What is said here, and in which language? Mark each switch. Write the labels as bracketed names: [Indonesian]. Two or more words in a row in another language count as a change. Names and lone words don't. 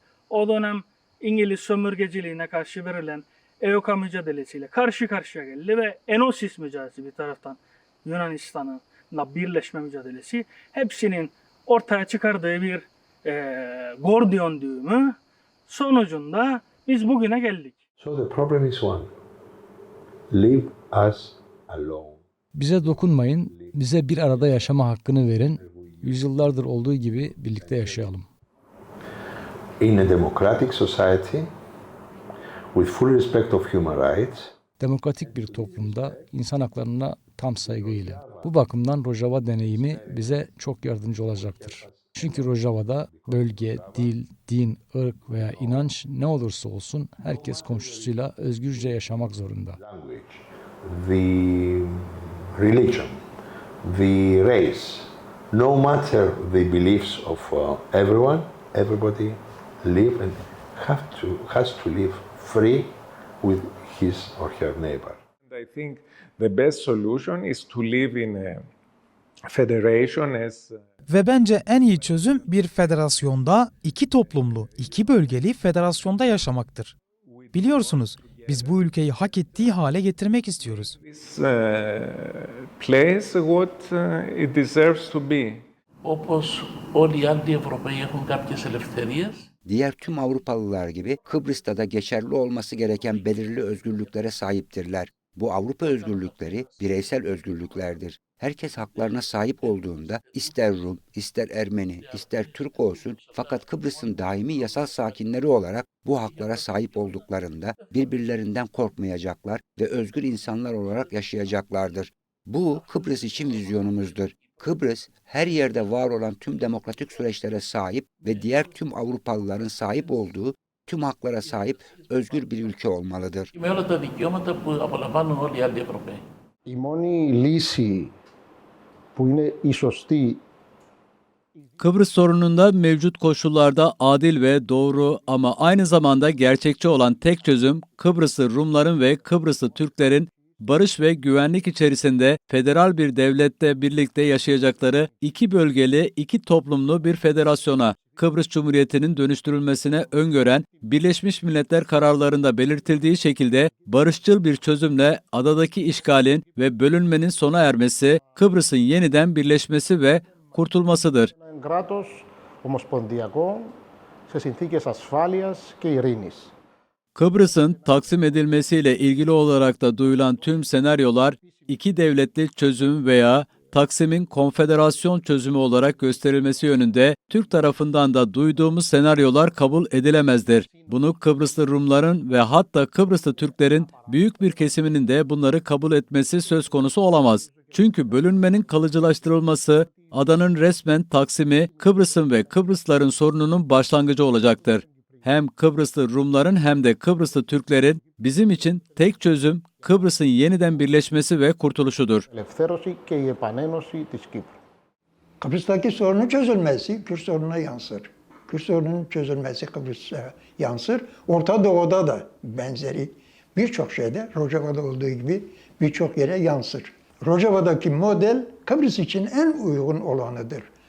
[Turkish] O dönem İngiliz sömürgeciliğine karşı verilen EOKA mücadelesiyle karşı karşıya geldi ve Enosis mücadelesi bir taraftan Yunanistan'la birleşme mücadelesi hepsinin ortaya çıkardığı bir Gordiyon düğümü sonucunda biz bugüne geldik. [English] So the problem is one. Leave us alone. [Turkish] Bize dokunmayın, bize bir arada yaşama hakkını verin. Yüzyıllardır olduğu gibi birlikte yaşayalım. [English] In a democratic society, with full respect of human rights, [Turkish] Demokratik bir toplumda insan haklarına tam saygıyla. Bu bakımdan Rojava deneyimi bize çok yardımcı olacaktır. Çünkü Rojava'da bölge, dil, din, ırk veya inanç ne olursa olsun herkes komşusuyla özgürce yaşamak zorunda. [English] the religion, the race, no matter the beliefs of everyone, everybody live and has to live free with his or her neighbor. I think the best solution is to live in a federation as [Turkish] Ve bence en iyi çözüm bir federasyonda, iki toplumlu, iki bölgeli federasyonda yaşamaktır. Biliyorsunuz, biz bu ülkeyi hak ettiği hale getirmek istiyoruz. [English] this place what it deserves to be. [Turkish] Diğer tüm Avrupalılar gibi Kıbrıs'ta da geçerli olması gereken belirli özgürlüklere sahiptirler. Bu Avrupa özgürlükleri bireysel özgürlüklerdir. Herkes haklarına sahip olduğunda ister Rum, ister Ermeni, ister Türk olsun fakat Kıbrıs'ın daimi yasal sakinleri olarak bu haklara sahip olduklarında birbirlerinden korkmayacaklar ve özgür insanlar olarak yaşayacaklardır. Bu Kıbrıs için vizyonumuzdur. Kıbrıs her yerde var olan tüm demokratik süreçlere sahip ve diğer tüm Avrupalıların sahip olduğu tüm haklara sahip özgür bir ülke olmalıdır. [Greek] Η μόνη λύση που είναι η σωστή [Turkish] Kıbrıs sorununda mevcut koşullarda adil ve doğru ama aynı zamanda gerçekçi olan tek çözüm Kıbrıslı Rumların ve Kıbrıslı Türklerin barış ve güvenlik içerisinde federal bir devlette birlikte yaşayacakları iki bölgeli, iki toplumlu bir federasyona, Kıbrıs Cumhuriyeti'nin dönüştürülmesine öngören Birleşmiş Milletler kararlarında belirtildiği şekilde barışçıl bir çözümle adadaki işgalin ve bölünmenin sona ermesi, Kıbrıs'ın yeniden birleşmesi ve kurtulmasıdır. [Greek] κράτος ομοσπονδιακό σε συνθήκες ασφάλειας και ειρήνης. [Turkish] Kıbrıs'ın taksim edilmesiyle ilgili olarak da duyulan tüm senaryolar iki devletli çözüm veya Taksim'in konfederasyon çözümü olarak gösterilmesi yönünde Türk tarafından da duyduğumuz senaryolar kabul edilemezdir. Bunu Kıbrıslı Rumların ve hatta Kıbrıslı Türklerin büyük bir kesiminin de bunları kabul etmesi söz konusu olamaz. Çünkü bölünmenin kalıcılaştırılması, adanın resmen taksimi Kıbrıs'ın ve Kıbrıslıların sorununun başlangıcı olacaktır. Hem Kıbrıslı Rumların hem de Kıbrıslı Türklerin bizim için tek çözüm Kıbrıs'ın yeniden birleşmesi ve kurtuluşudur. [Greek] Ελευθέρωση και η επανένωση της Κύπρου. [Turkish] Kıbrıs'taki sorunun çözülmesi Kürt sorununa yansır. Kürt sorunun çözülmesi Kıbrıs'a yansır. Orta Doğu'da da benzeri birçok şeyde Rojava'da olduğu gibi birçok yere yansır. Rojava'daki model Kıbrıs için en uygun olanıdır.